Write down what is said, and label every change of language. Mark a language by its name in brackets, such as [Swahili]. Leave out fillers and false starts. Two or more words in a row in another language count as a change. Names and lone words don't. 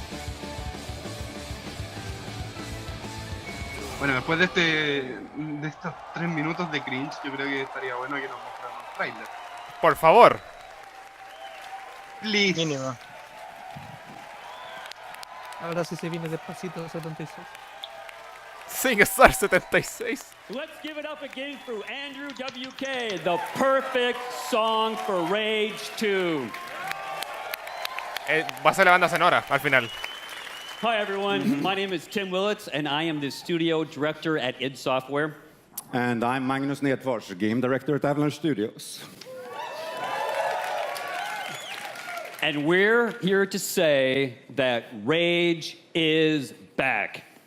[Spanish] Bueno, después de estos 3 minutos de cringe, yo creo que estaría bueno que nos mostraran un trailer. Por favor. Please. Mínimo. Ahora sí se viene despacito 76. SingStar 76. [English] Let's give it up again for Andrew WK, the perfect song for Rage 2. [Spanish] Va a ser la banda sonora al final. [English] Hi everyone, my name is Tim Willits and I am the studio director at id Software. And I'm Magnus Nedfors, game director at Avalanche Studios. And we're here to say that Rage is back.